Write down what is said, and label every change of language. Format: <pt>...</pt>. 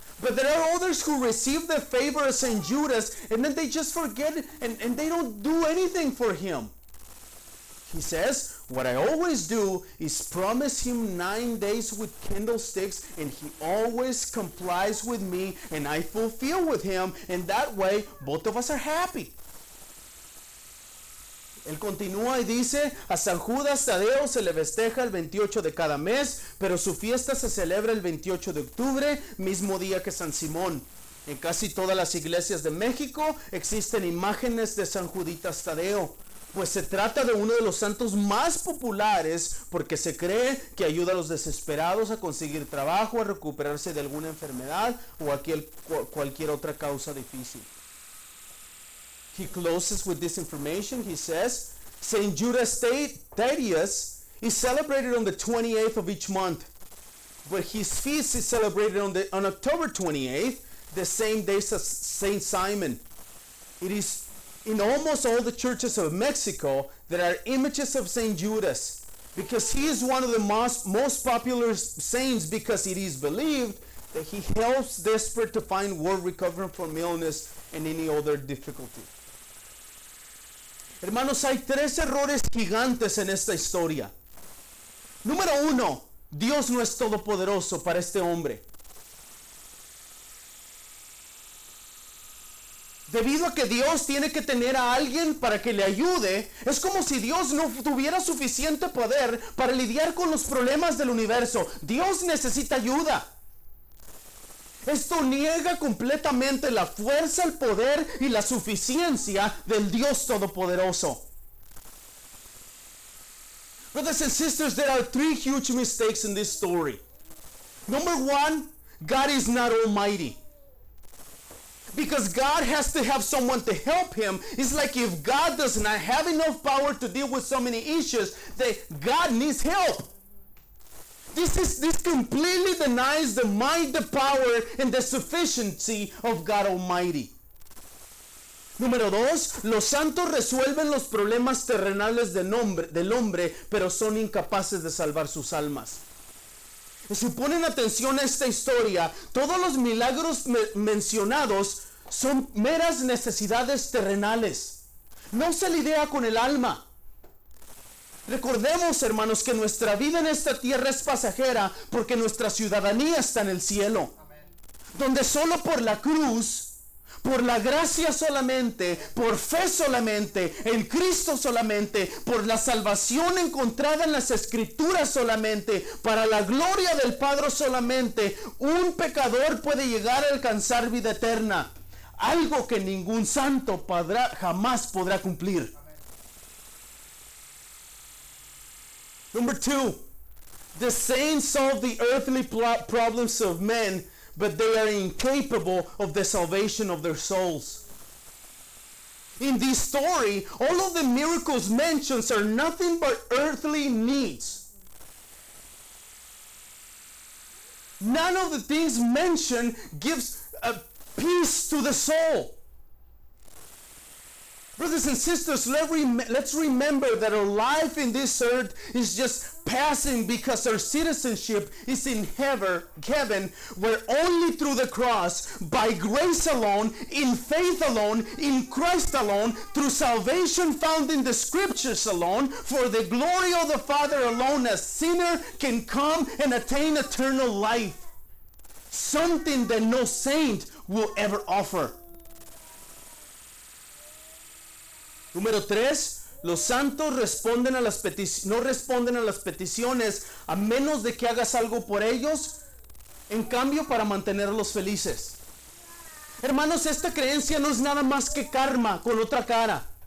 <en>But there are others who receive the favor of St. Judas and then they just forget it and they don't do anything for him. He says, what I always do is promise him 9 days with candlesticks, and he always complies with me and I fulfill with him, and that way both of us are happy.</en> <es>Él continúa y dice, a San Judas Tadeo se le festeja el 28 de cada mes, pero su fiesta se celebra el 28 de octubre, mismo día que San Simón. En casi todas las iglesias de México existen imágenes de San Juditas Tadeo, pues se trata de uno de los santos más populares porque se cree que ayuda a los desesperados a conseguir trabajo, a recuperarse de alguna enfermedad o a cualquier otra causa difícil.</es> <en>He closes with this information. He says, St. Judas Thaddeus is celebrated on the 28th of each month, but his feast is celebrated on October 28th, the same day as St. Simon. It is in almost all the churches of Mexico there are images of St. Judas, because he is one of the most popular saints, because it is believed that he helps desperate to find work recovering from illness and any other difficulty.</en> <es>Hermanos, hay 3 errores gigantes en esta historia. Número 1, Dios no es todopoderoso para este hombre. Debido a que Dios tiene que tener a alguien para que le ayude, es como si Dios no tuviera suficiente poder para lidiar con los problemas del universo. Dios necesita ayuda. Esto niega completamente la fuerza, el poder y la suficiencia del Dios Todopoderoso.</es> <en>Brothers and sisters, there are 3 huge mistakes in this story. Number 1, God is not almighty. Because God has to have someone to help him. It's like if God does not have enough power to deal with so many issues, that God needs help. This completely denies the might, the power, and the sufficiency of God Almighty.</en> <es>Número 2, los santos resuelven los problemas terrenales del hombre, pero son incapaces de salvar sus almas. Y si ponen atención a esta historia, todos los milagros mencionados son meras necesidades terrenales. No se lidia con el alma. Recordemos, hermanos, que nuestra vida en esta tierra es pasajera porque nuestra ciudadanía está en el cielo. Amén. Donde solo por la cruz, por la gracia solamente, por fe solamente, en Cristo solamente, por la salvación encontrada en las Escrituras solamente, para la gloria del Padre solamente, un pecador puede llegar a alcanzar vida eterna. Algo que ningún santo jamás podrá cumplir.</es> <en>Number 2, the saints solve the earthly problems of men, but they are incapable of the salvation of their souls. In this story, all of the miracles mentioned are nothing but earthly needs. None of the things mentioned gives a peace to the soul. Brothers and sisters, let's remember that our life in this earth is just passing, because our citizenship is in heaven, where only through the cross, by grace alone, in faith alone, in Christ alone, through salvation found in the Scriptures alone, for the glory of the Father alone, a sinner can come and attain eternal life. Something that no saint will ever offer.</en> <es>Número 3, los santos no responden a las peticiones a menos de que hagas algo por ellos, en cambio para mantenerlos felices. Hermanos, esta creencia no es nada más que karma con otra cara.</es>